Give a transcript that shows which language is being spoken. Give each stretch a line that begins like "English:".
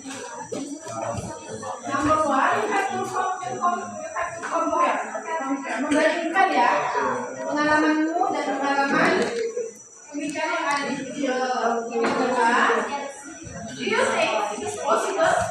English: Number 1, you have to compare.
Indonesian: Membandingkan ya pengalamanmu dan pengalaman pembicara yang ada di video. Yang kedua,
English: do you think it is possible?